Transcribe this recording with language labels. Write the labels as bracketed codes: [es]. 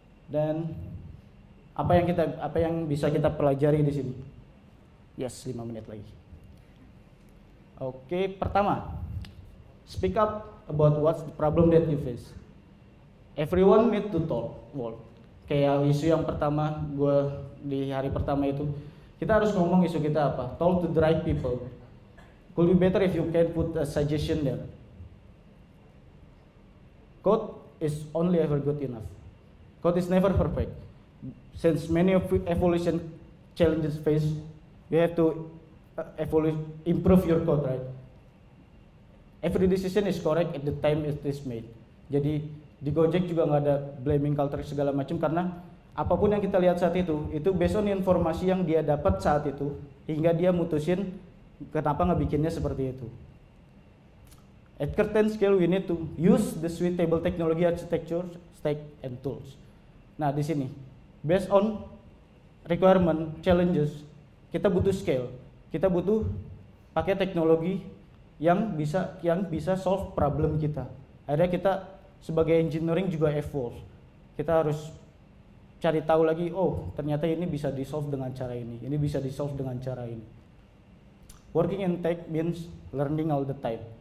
[id] Dan apa yang bisa kita pelajari di sini? [en] Yes, [id] 5 menit lagi. Oke, pertama, [en] speak up about what's the problem that you face. Everyone need to talk. [id] Kayak isu yang pertama gue di hari pertama itu, kita harus ngomong isu kita apa. [en] Talk to the right people. Could be better if you can put a suggestion there. Code is only ever good enough. Code is never perfect. Since many of evolution challenges face, you have to improve your code, right? Every decision is correct at the time it is made. [id] Jadi di Gojek juga nggak ada blaming culture segala macam, karena apapun yang kita lihat saat itu based on informasi yang dia dapat saat itu hingga dia mutusin kenapa ngebikinnya seperti itu. [en] At Curtain Scale we need to use the suitable technology architecture, stack and tools. [id] Nah di sini [en] based on requirement challenges [id] kita butuh scale, kita butuh pakai teknologi yang bisa solve problem kita. Akhirnya kita sebagai engineering juga evolve. Kita harus cari tahu lagi, oh ternyata ini bisa di solve dengan cara ini bisa di solve dengan cara ini. [en] Working in tech means learning all the time.